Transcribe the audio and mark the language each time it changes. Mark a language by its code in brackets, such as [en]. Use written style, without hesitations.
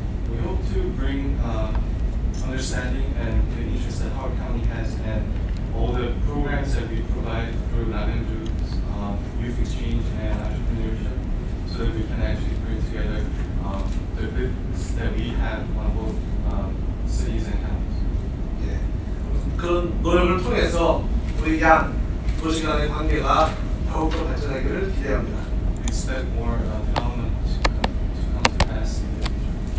[en] We hope to bring understanding and the interest that Howard County has and all the programs that we provide through Namyangju's youth exchange and entrepreneurship, so that we can actually bring together the business that we have on both cities and counties. [ko] 예. 그런 노력을 통해서 우리 양 도시 간의 관계가 더욱더 발전하기를 기대합니다. [en] We expect more development to come to pass in the future.